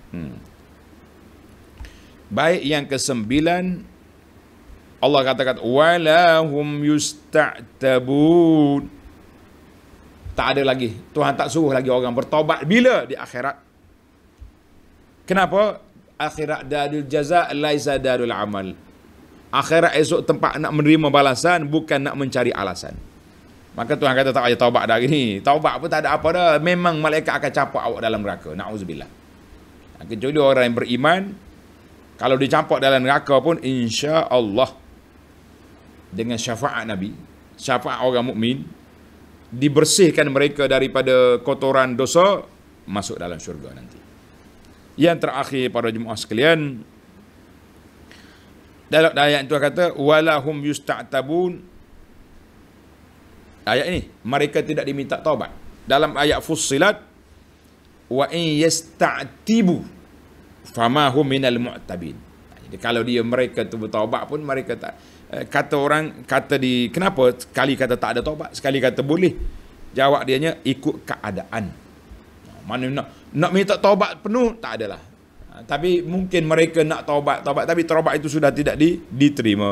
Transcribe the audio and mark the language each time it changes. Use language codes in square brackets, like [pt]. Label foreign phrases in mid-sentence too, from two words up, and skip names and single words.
[ms] Baik, yang ke-9, Allah katakan [ar] ولا هم يستعتبون. [ms] Tak ada lagi. Tuhan tak suruh lagi orang bertaubat. Bila? Di akhirat. Kenapa? [ar] الآخرة دار الجزاء ليس دار العمل. [ms] Akhirat esok tempat nak menerima balasan, bukan nak mencari alasan. Maka Tuhan kata tak payah taubat dah hari ni. Taubat pun tak ada apa dah. Memang malaikat akan campak awak dalam neraka. Na'udzubillah. Kecuali orang yang beriman, kalau dicampak dalam neraka pun, [ar] إن شاء الله [ms] dengan syafaat Nabi, syafaat orang mukmin, dibersihkan mereka daripada kotoran dosa, masuk dalam syurga nanti. Yang terakhir para jemaah sekalian, dalam ayat itu kata [ar] ولا هم يستعتبون. [ms] Ayat ini mereka tidak diminta taubat. Dalam ayat Fussilat, [ar] وإن يستعتبوا فما هم من المعتبين. [ms] Jadi kalau mereka tu bertaubat pun mereka tak, kata orang, kata di kenapa sekali kata tak ada taubat, sekali kata boleh. Jawab dianya ikut keadaan. Mana nak minta taubat penuh tak adalah. Tapi mungkin mereka nak taubat tapi taubat itu sudah tidak diterima.